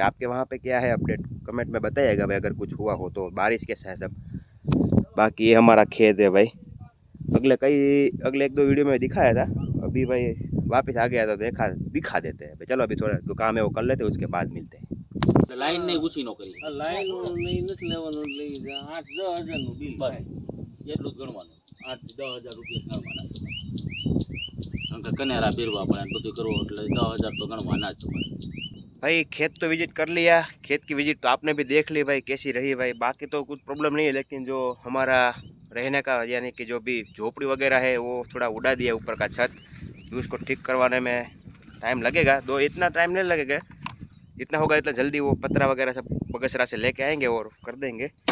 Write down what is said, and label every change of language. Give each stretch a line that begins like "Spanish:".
Hindi: आपके वहाँ पे क्या है अपडेट कमेंट में बताइएगा भाई, अगर कुछ हुआ हो तो। बारिश कैसा है सब। बाकी ये हमारा खेत है भाई। अगले 1-2 वीडियो में दिखाया था, अभी भाई वापस आ गया तो दिखा देते हैं भाई। चलो अभी थोड़ा जो काम है वो कर लेते हैं, उसके बाद मिलते हैं।
Gujarati: લાઈન નહીં ઊંચી નો કરી લાઈન નથી લેવાનું લઈ જા 8-10 હજારનું બિલ બસ એટલું જ ગણવાનું 8-10 હજાર રૂપિયા ગણવાના કારણ કે કનેરા પહેરવા પડે ને બધું કરવું એટલે 10 હજાર તો ગણવાના જ પડે।
Hindi: भाई खेत तो विजिट कर लिया, खेत की विजिट तो आपने भी देख ली भाई कैसी रही भाई। बाकी तो कुछ प्रॉब्लम नहीं है, लेकिन जो हमारा रहने का यानी कि जो भी झोपड़ी वगैरह है वो थोड़ा उड़ा दिया ऊपर का छत, कि उसको ठीक करवाने में टाइम लगेगा। इतना टाइम नहीं लगेगा, जितना होगा इतना जल्दी वो पत्रा वगैरह सब बगसरा से लेके आएंगे और कर देंगे।